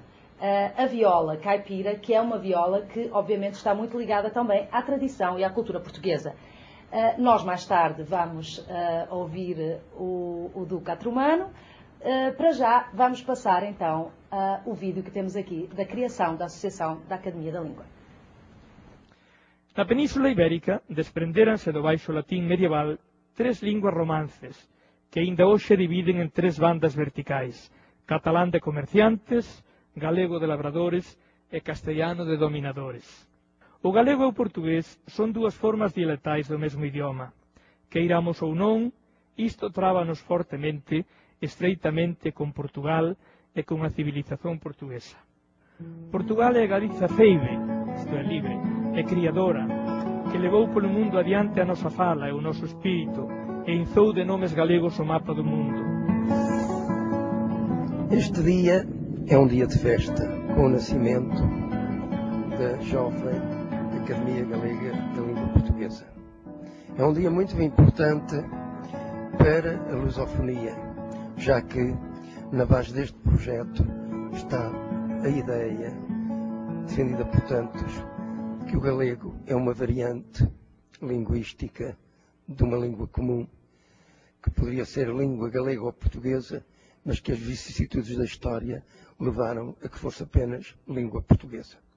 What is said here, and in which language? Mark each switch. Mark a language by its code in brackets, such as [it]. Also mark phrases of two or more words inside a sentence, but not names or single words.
[pt] A viola caipira, que é uma viola que, obviamente, está muito ligada também à tradição e à cultura portuguesa. Nós, mais tarde, vamos ouvir o do Catrumano. Para já, vamos passar, então, o vídeo que temos aqui da criação da Associação da Academia da Língua. [gl] Na Península Ibérica, desprenderanse do baixo latín medieval 3 linguas romances, que ainda hoxe dividen en 3 bandas verticais: catalán de comerciantes, galego de labradores e castellano de dominadores. O galego e o portugués son 2 formas dialectais do mesmo idioma. Queiramos ou non, isto trábanos fortemente, estreitamente con Portugal e con a civilización portuguesa. Portugal é a Galiza ceibe, isto é libre, e criadora, que levou polo mundo adiante a nosa fala e o noso espírito, e inzou de nomes galegos o mapa do mundo. [pt] Este dia é um dia de festa, com o nascimento da jovem Academia Galega da Língua Portuguesa. É um dia muito importante para a lusofonia, já que na base deste projeto está a ideia, defendida por tantos, que o galego é uma variante linguística de uma língua comum, que poderia ser a língua galega ou portuguesa, mas que as vicissitudes da história levaram a que fosse apenas língua portuguesa.